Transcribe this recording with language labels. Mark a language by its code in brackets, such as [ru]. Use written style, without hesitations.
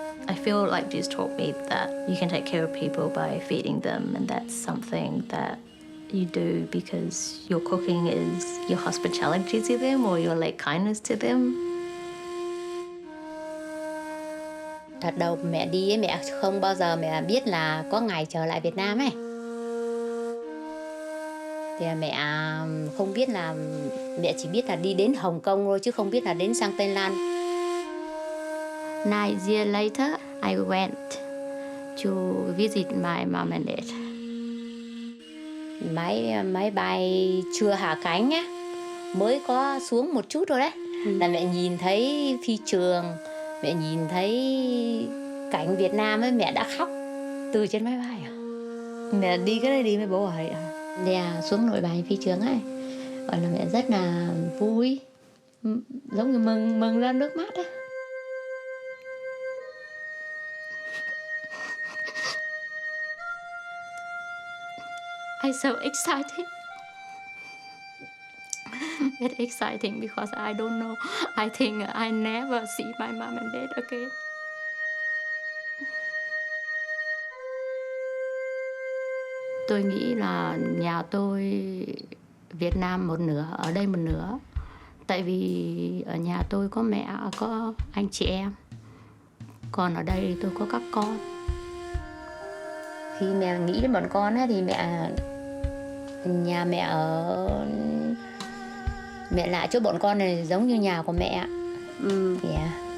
[en] I feel like she's taught me that you can take care of people by feeding them, and that's something that you do because your cooking is your hospitality to them or your like kindness to them. [vi] Thật đầu mẹ đi ấy, mẹ không bao giờ mẹ biết là có ngày trở lại Việt Nam ấy. Thì mẹ không biết là, mẹ chỉ biết là đi đến Hồng Kông thôi chứ không biết là đến sang Tây Lan. [en] 9 years later, I went to visit my mom and dad. [vi] Máy bay chưa hạ cánh á, mới có xuống một chút thôi đấy. Là mẹ nhìn thấy phi trường, mẹ nhìn thấy cảnh Việt Nam ấy, mẹ đã khóc từ trên máy bay à. Mẹ đi cái đấy đi với bố ở à? Xuống Nội Bài phi trường ấy, gọi là mẹ rất là vui, giống như mừng ra nước mắt á. [en] I'm so excited. It's exciting because I don't know. I think I never see my mom and dad again. [vi] Tôi nghĩ là nhà tôi Việt Nam một nửa, ở đây một nửa. Tại vì ở nhà tôi có mẹ, có anh chị em. Còn ở đây tôi có các con. Khi mẹ nghĩ đến bọn con á, thì nhà mẹ ở mẹ lại chỗ bọn con này giống như nhà của mẹ. Yeah.